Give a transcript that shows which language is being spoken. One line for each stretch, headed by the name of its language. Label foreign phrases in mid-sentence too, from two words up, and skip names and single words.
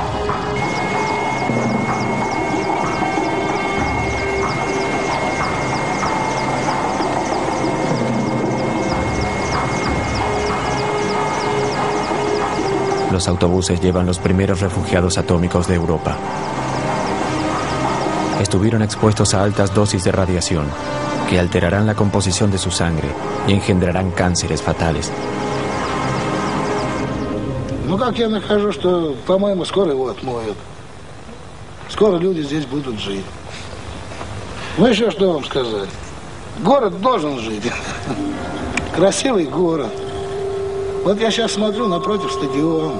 Spanish: Los autobuses llevan los primeros refugiados atómicos de Europa. Estuvieron expuestos a altas dosis de radiación que alterarán la composición de su sangre y engendrarán cánceres fatales.
Russian: Ну, как я нахожу, что, по-моему, скоро его отмоют. Скоро люди здесь будут жить. Ну, еще что вам сказать? Город должен жить. Красивый город. Вот я сейчас смотрю напротив стадион.